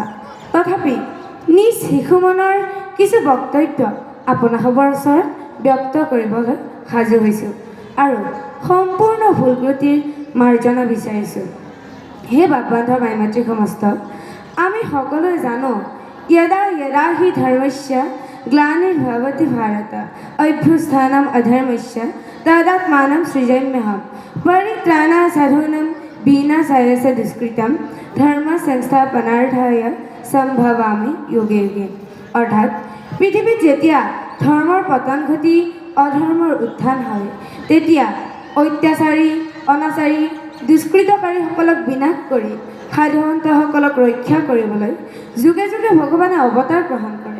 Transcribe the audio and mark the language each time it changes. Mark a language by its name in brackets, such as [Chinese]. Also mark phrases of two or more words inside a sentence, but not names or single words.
[Assamese] তথাপি নিজ শিশু মনৰ কিছু বক্তব্য আপোনাসৱৰ ওচৰত ব্যক্ত কৰিবলৈ সাজু হৈছোঁ আৰু সম্পূৰ্ণ ভুল ত্ৰুটিৰ মাৰ্জনা বিচাৰিছোঁ। হে বাপ বান্ধৱ আই মাতৃ সমস্ত, আমি সকলোৱে জানো [Sanskrit] यदा यदा हि धर्मस्य ग्लानिर्भवति भारत अभ्युत्थानम् अधर्मस्य तदात्मानं सृजाम्यहं परित्राणाय साधूनां विनाशाय च दुष्कृतं धर्म संस्थापनार्थाय सम्भवामि युगे युगे। [Assamese] অৰ্থাৎ পৃথিৱীত যেতিয়া ধৰ্মৰ পতন ঘটি অধৰ্মৰ উত্থান হয় তেতিয়া অত্যাচাৰী অনাচাৰী দুষ্কৃতকাৰীসকলক বিনাশ কৰি সাধুসন্তসকলক ৰক্ষা কৰিবলৈ যুগে যুগে ভগৱানে অৱতাৰ গ্ৰহণ কৰে।